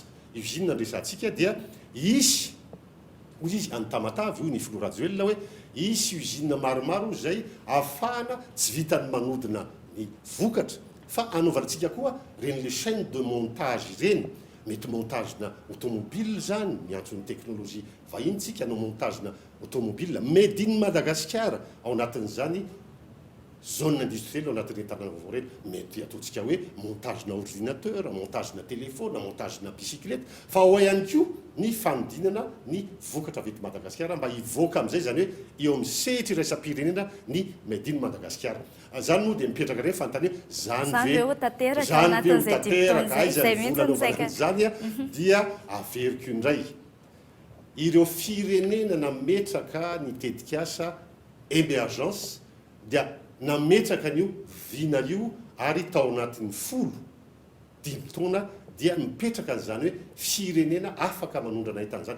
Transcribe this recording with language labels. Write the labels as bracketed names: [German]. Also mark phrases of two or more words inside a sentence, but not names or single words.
[Malagasy] Usine andresantsika dia isy ozy izy an-Tamatave io ny Filoha Rajoelina hoe isy usine maromaro zay ahafahana tsy vitany manodina ny vokatra fa anaovantsika koa reny le [French] chaîne de montage [Malagasy] reny, mety montage na automobile zany miantso ny teknolojia vahintsika anao montage na automobile [English] made in [Malagasy] Madagasikara ao anatin'izany [French] zone industrielle [Malagasy] ao anatin'ny tanàna vaovao reny. Mety ataontsika hoe montage na ordinateur, montage na téléphone, montage na bicyclette, fa ao ihany koa ny fanodinana ny vokatra avy eto Madagasikara mba hivoaka amin'izay, zany hoe eo amin'ny sehatra iraisam-pirenena ny [English] made in [Malagasy] Madagasikara. Zany moa dia mipetraka reny fanontany hoe zany ve tanteraka aizany volanaovanany zany dia averiko indray ireo firenena nametraka ny tetikasa émergence dia nametraka an'io vina io ary tao anatin'ny 10 taona dia mipetraka an'izany hoe firenena afaka manondrana entan'izany.